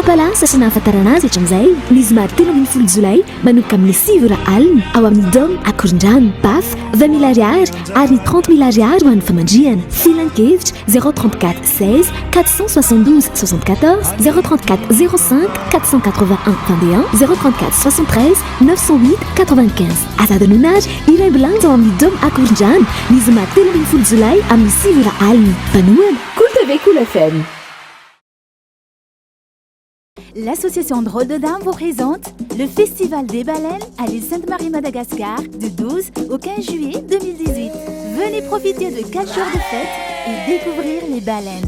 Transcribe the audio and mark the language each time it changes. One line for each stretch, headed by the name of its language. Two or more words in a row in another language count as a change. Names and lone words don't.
Malagasy: palasa sy nahafantarana azy hatramin'izay ny zoma 13 jolay manomboka amin'ny 7 alina ao amin'ny dôme akorondrano baf 20 000 ariary ary ny 30 000 ariary ho an'ny famandriana filan-kevitra 034 16 472 74 034 05 481 21 034 73 908 95 azadinonary iray ambulance ao amin'ny dôme akorondrano ny zoma 13 jolay amin'ny 7 alina banoana Cool TV Cool FM.
French: L'association de rôle de dames vous présente le Festival des baleines à l'île Sainte-Marie Madagascar du 12 au 15 juillet 2018. Venez profiter de 4 jours de fête et découvrir les baleines.